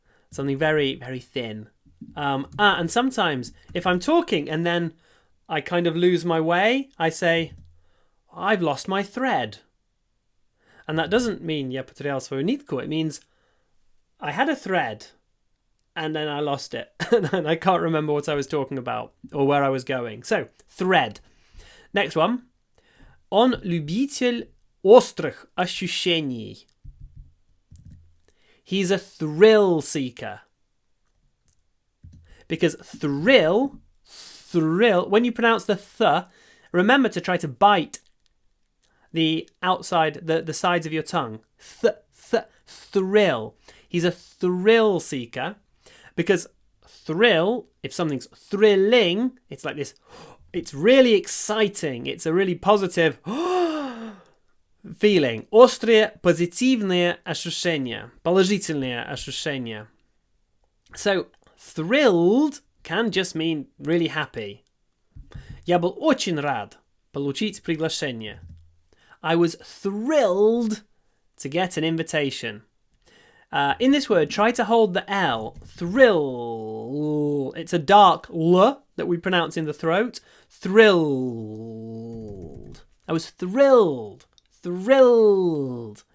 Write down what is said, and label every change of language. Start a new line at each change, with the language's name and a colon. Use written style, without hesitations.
English: Something very, very thin. And sometimes if I'm talking and then I kind of lose my way, I say, I've lost my thread. And that doesn't mean
Russian: я потерял свою нитку.
English: It means I had a thread and then I lost it. And I can't remember what I was talking about or where I was going. So, thread. Next one.
Russian: Он любитель острых ощущений.
English: He's a thrill seeker. Because thrill, when you pronounce the th, remember to try to bite the outside, the sides of your tongue. Thrill. He's a thrill seeker. Because thrill, if something's thrilling, it's like this, it's really exciting. It's a really positive feeling.
Russian: Острые позитивные ощущения. Положительные ощущения.
English: So, thrilled can just mean really happy.
Russian: Я был очень рад получить приглашение.
English: I was thrilled to get an invitation. In this word, try to hold the L. Thrill. It's a dark L that we pronounce in the throat. Thrilled. I was thrilled. Thrilled.